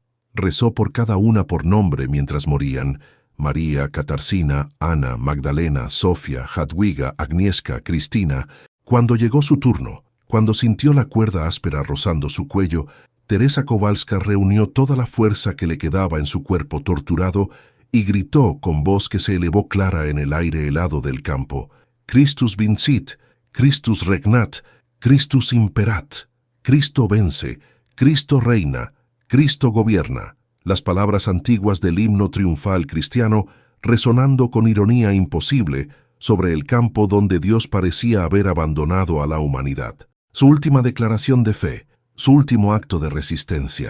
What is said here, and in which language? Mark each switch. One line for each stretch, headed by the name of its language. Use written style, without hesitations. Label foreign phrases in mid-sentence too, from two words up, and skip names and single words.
Spanish: Rezó por cada una por nombre mientras morían: María, Katarzyna, Ana, Magdalena, Sofía, Jadwiga, Agnieszka, Cristina. Cuando llegó su turno, cuando sintió la cuerda áspera rozando su cuello, Teresa Kowalska reunió toda la fuerza que le quedaba en su cuerpo torturado y gritó con voz que se elevó clara en el aire helado del campo:
Latin: Christus vincit, Christus regnat, Christus imperat.
Spanish: Cristo vence, Cristo reina, Cristo gobierna. Las palabras antiguas del himno triunfal cristiano resonando con ironía imposible sobre el campo donde Dios parecía haber abandonado a la humanidad. Su última declaración de fe, su último acto de resistencia.